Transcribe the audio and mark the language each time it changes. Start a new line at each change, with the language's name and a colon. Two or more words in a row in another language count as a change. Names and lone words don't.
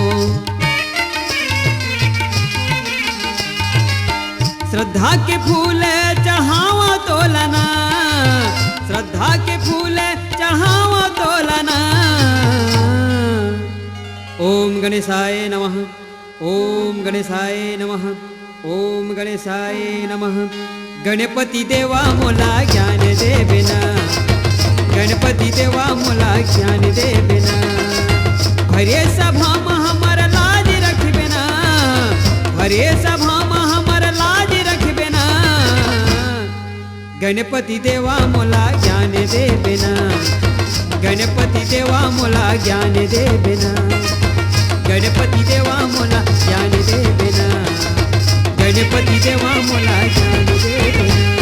Chhattisgarhi: श्रद्धा के फूल चढ़ावा तोलना, श्रद्धा के फूल चढ़ावा तोलना।
Sanskrit: ओम गणेशाय नमः, ओम गणेशाय नमः, ओम गणेशाय नमः।
Chhattisgarhi: गणपति देवा मोला ज्ञान दे बिना, गणपति देवा मोला ज्ञान दे बिना। हरे सभा में हमर लाज रखबे ना, हरे सभा में हमर लाज रखबे गणपती देवा मोला ज्ञान दे बिना, गणपती देवा मोला ज्ञान दे बिना, गणपती देवा मोला ज्ञान दे बिना, गणपती देवा मोला ज्ञान दे बिना।